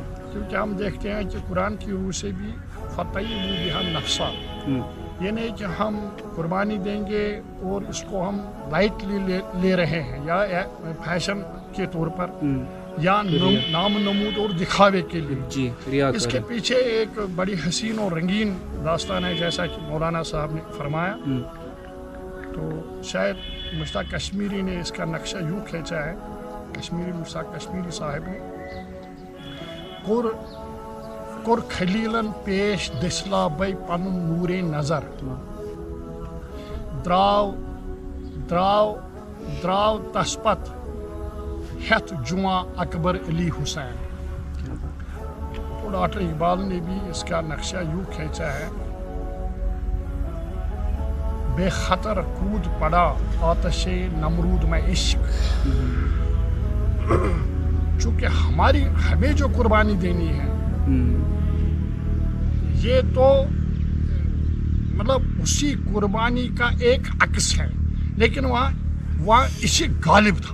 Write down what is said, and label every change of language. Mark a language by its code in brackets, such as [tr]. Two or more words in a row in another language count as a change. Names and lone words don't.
[ur] کیونکہ ہم دیکھتے ہیں کہ قرآن کی روح سے بھی [ar] فَطَيِّبُوا بِهَا النَّفْسَ, [ur] یہ نہیں کہ ہم قربانی دیں گے اور اس کو ہم لائٹلی لے رہے ہیں یا فیشن کے طور پر یا نام نمود اور دکھاوے کے لیے. جی اس کے پیچھے ایک بڑی حسین اور رنگین داستان ہے, جیسا کہ مولانا صاحب نے فرمایا. تو شاید مشتاق کشمیری نے اس کا نقشہ یوں کھینچا ہے, مشتاق کشمیری صاحب نے, [ks] کور خلیلن پیش دسلا بے پن نور نظر, دراو تسپت ہتھ جواں اکبر علی حسین. [ur] تو ڈاکٹر اقبال نے بھی اس کا نقشہ یوں کھینچا ہے, بے خطر کود پڑا آتش نمرود میں عشق. چونکہ ہمیں جو قربانی دینی ہے یہ تو مطلب اسی قربانی کا ایک عکس ہے, لیکن وہاں عشق غالب تھا.